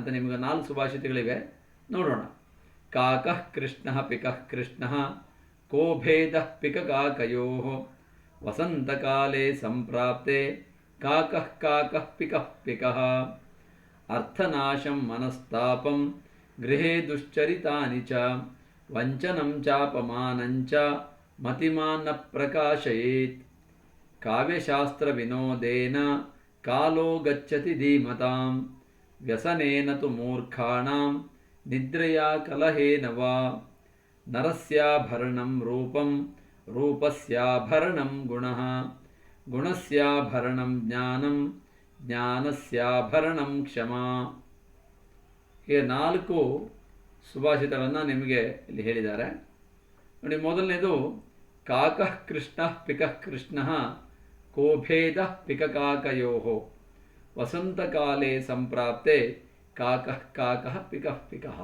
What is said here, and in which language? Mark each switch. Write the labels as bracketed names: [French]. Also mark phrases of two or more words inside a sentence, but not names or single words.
[Kannada] ನಿಮಗೆ 4 ಸುಭಾಷಿತಗಳಿವೆ, ನೋಡೋಣ. [Sanskrit] ಕಾಕಃ ಕೃಷ್ಣಃ ಪಿಕಃ ಕೃಷ್ಣಃ ಕೋ ಭೇದಃ ಪಿಕಕಾಕಯೋಃ ವಸಂತಕಾಲೇ ಸಂಪ್ರಾಪ್ತೆ ಕಾಕಃ ಕಾಕಃ ಪಿಕಃ ಪಿಕಃ ಅರ್ಥನಾಶಂ ಮನಸ್ತಾಪಂ ಗೃಹೇ ದುಶ್ಚರಿತಾನಿ ಚ ವಂಚನಂ ಚಾಪಮಾನಂಚ ಮತಿಮಾನ್ನ ಪ್ರಕಾಶಯೇತ್ ಕಾವ್ಯಶಾಸ್ತ್ರ ವಿನೋದೇನ ಕಾಲೋ ಗಚ್ಚತಿ ಧೀಮತಾಂ ವ್ಯಸನೇನ ತು ಮೂರ್ಖಾಣಾಂ ನಿದ್ರಯಾ ಕಲಹೇನ ವಾ ನರಸ್ಯಾಭರಣಂ ರೂಪಂ ರೂಪಸ್ಯಾಭರಣಂ ಗುಣಃ ಗುಣಸ್ಯಾಭರಣಂ ಜ್ಞಾನಂ ಜ್ಞಾನಸ್ಯಾಭರಣಂ ಕ್ಷಮಾ. [Kannada] ಹೀಗೆ 4 ಸುಭಾಷಿತಗಳನ್ನು ನಿಮಗೆ ಇಲ್ಲಿ ಹೇಳಿದ್ದಾರೆ ನೋಡಿ. [Sanskrit] ಮೊದಲನೇದು ಕಾಕಃ ಕೃಷ್ಣಃ ಪಿಕಃ ಕೃಷ್ಣಃ ಕೋ ಭೇದಃ ಪಿಕಕಾಕಯೋಃ ವಸಂತಕಾಲೇ ಸಂಪ್ರಾಪ್ತೆ ಕಾಕಃ ಕಾಕಃ ಪಿಕಃ ಪಿಕಃ.